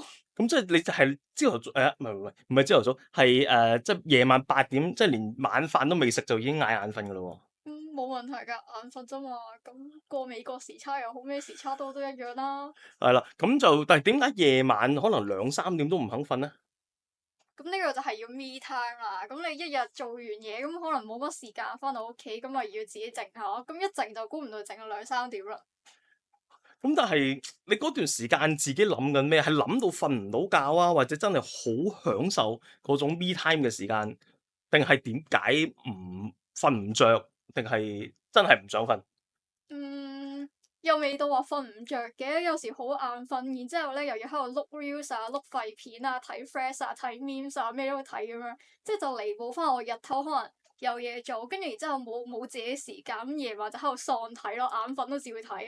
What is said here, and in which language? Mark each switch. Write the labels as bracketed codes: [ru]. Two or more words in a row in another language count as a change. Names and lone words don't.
[yue] 咁即係你就係朝頭早唔係朝頭早，係即係夜晚8點，即係連晚飯都未食就已經嗌眼瞓噶咯冇問題㗎，眼瞓啫嘛。咁過美國時差又好，咩時差都一樣啦。喎。係啦，咁就但係點解夜晚可能2、3點都唔肯瞓咧？咁呢個就係要 [en] me time [yue] 啦。咁你一日做完嘢，咁可能冇乜時間翻到屋企，咁咪要自己靜下。咁一靜就估唔到靜到2、3點啦。咁但係你嗰段時間自己諗緊咩？係諗到瞓唔到覺啊，或者真係好享受嗰種 [en] me time [yue] 嘅時間，定係點解唔瞓唔着？定係真係唔想瞓？嗯，又未到話瞓唔着嘅，有時好眼瞓，然之後咧又要喺度碌 reels 啊、碌廢片啊、睇 Threads 啊、睇 memes 啊，咩都睇咁樣，即係就彌補翻我日頭可能有嘢做，跟住然之後冇自己時間，咁夜晚就喺度喪睇咯，眼瞓都照會睇。